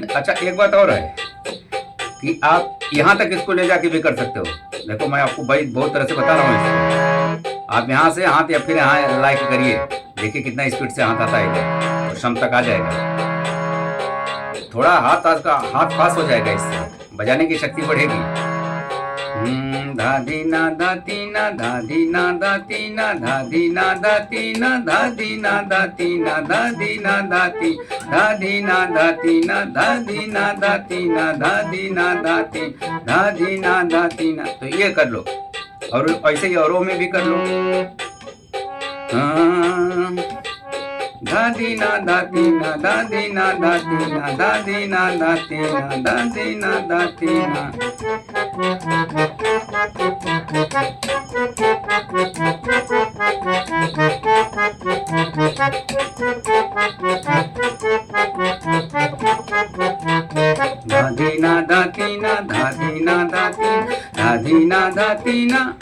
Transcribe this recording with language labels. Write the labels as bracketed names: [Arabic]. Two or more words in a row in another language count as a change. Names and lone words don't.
[Hindi] अच्छा, एक बात और है कि आप यहाँ तक इसको ले जाके भी कर सकते हो। देखो, मैं आपको भाई बहुत तरह से बता रहा हूँ इसको। आप यहाँ से हाथ या फिर यहाँ लाइक करिए, देखिए कितना स्पीड से हाथ आता है इधर, तो शम तक आ जाएगा। थोड़ा हाथ फास्ट हो जाएगा, इससे बजाने की शक्ति बढ़ेगी। धा धी ना धा तीना, धा धी ना धा तीना, धा धी ना धा तीना, धा धी ना धा तीना, धा धी ना धा ती, धा धी ना धा तीना, धा धी ना धा तीना, धा धी ना धा ती, धा धी ना धा तीना। तो ये कर लो, और ऐसे ही औरों में भी कर लो। धा धी ना धा तीना, धा धी ना धा तीना, धा धी ना धा तीना, धा धी ना धा तीना, धा धी ना धा तीना, धा धी ना धा तीना, धा धी ना धा तीना,